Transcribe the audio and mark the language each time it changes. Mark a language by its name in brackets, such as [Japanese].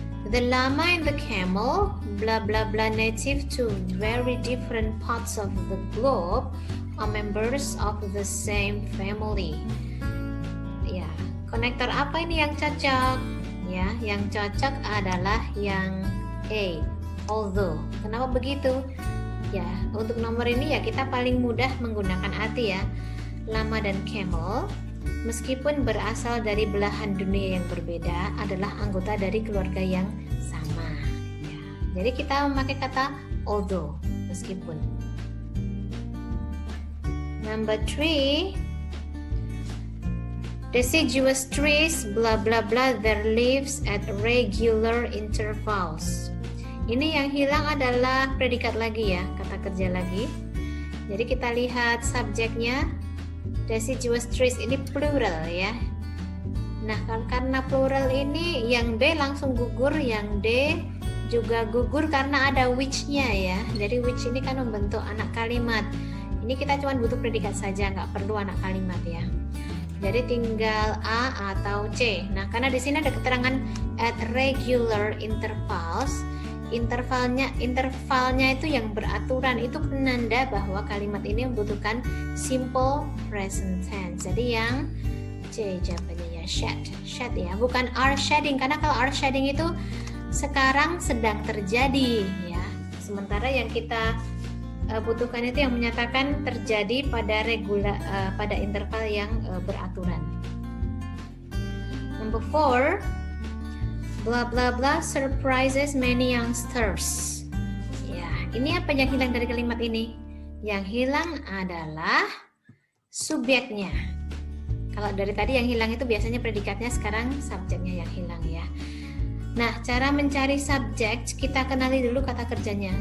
[English] The llama and the camel, blah blah blah, native to very different parts of the globe, are members of the same family. [Indonesian] Ya, konektor apa ini yang cocok? Ya, yang cocok adalah yang A, although. Kenapa begitu? Ya, untuk nomor ini ya kita paling mudah menggunakan arti ya. Llama dan camel, meskipun berasal dari belahan dunia yang berbeda, adalah anggota dari keluarga yang sama. Ya, jadi kita memakai kata although, meskipun. [English] Number 3, deciduous trees, blah blah blah, their leaves at regular intervals. [Indonesian] Ini yang hilang adalah predikat lagi ya, kata kerja lagi. Jadi kita lihat subjeknya. Deciduous trees ini plural ya. Nah, karena plural ini yang B langsung gugur, yang D juga gugur karena ada which-nya ya. Jadi which ini kan membentuk anak kalimat. Ini kita cuma butuh predikat saja, nggak perlu anak kalimat ya. Jadi tinggal A atau C. Nah, karena di sini ada keterangan at regular intervals. Intervalnya itu yang beraturan, itu penanda bahwa kalimat ini membutuhkan simple present tense. Jadi yang C jawabannya ya, shed ya, bukan are shedding, karena kalau are shedding itu sekarang sedang terjadi ya. Sementara yang kita butuhkan itu yang menyatakan terjadi pada interval yang beraturan. [English] Number 4, blah blah blah surprises many youngsters. [Indonesian] Ya, ini apa yang hilang dari kalimat ini? Yang hilang adalah subjeknya. Kalau dari tadi yang hilang itu biasanya predikatnya, sekarang subjeknya yang hilang ya. Nah, cara mencari subjek kita kenali dulu kata kerjanya.